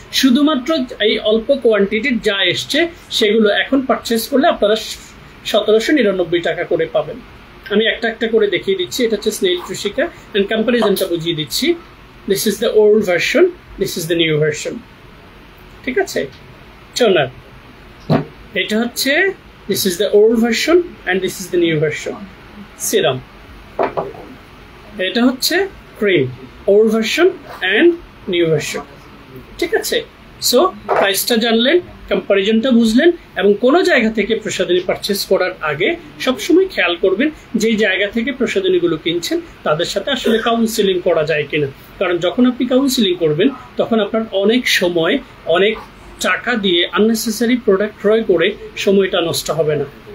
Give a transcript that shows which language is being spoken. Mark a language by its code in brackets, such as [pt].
[bn] শুধুমাত্র এই অল্প কোয়ান্টিটির যা এসছে সেগুলো এখন পারচেস করলে আপনারা 1799 টাকা করে পাবেন। আমি একটা একটা করে দেখিয়ে দিচ্ছি। এটা হচ্ছে স্নেইল ট্রিশিকা এন্ড কম্পারিজনটা বুঝিয়ে দিচ্ছি। [en] This is the old version, this is the new version. [bn] ঠিক আছে, টোনার এটা হচ্ছে, [en] this is the old version and this is the new version. Serum [bn] এটা হচ্ছে [en] cream, old version and new version. [bn] ঠিক আছে, সো প্রাইসটা জানলেন, কম্পারিজনটা বুঝলেন এবং কোনো জায়গা থেকে প্রসাধনী পারচেস করার আগে সবসময় খেয়াল করবেন যেই জায়গা থেকে প্রসাধনীগুলো কিনছেন তাদের সাথে আসলে কাউন্সিলিং করা যায় কিনা। কারণ যখন আপনি কাউন্সিলিং করবেন তখন আপনার অনেক সময় অনেক টাকা দিয়ে আননেসেসারি প্রোডাক্ট ক্রয় করে সময়টা নষ্ট হবে না।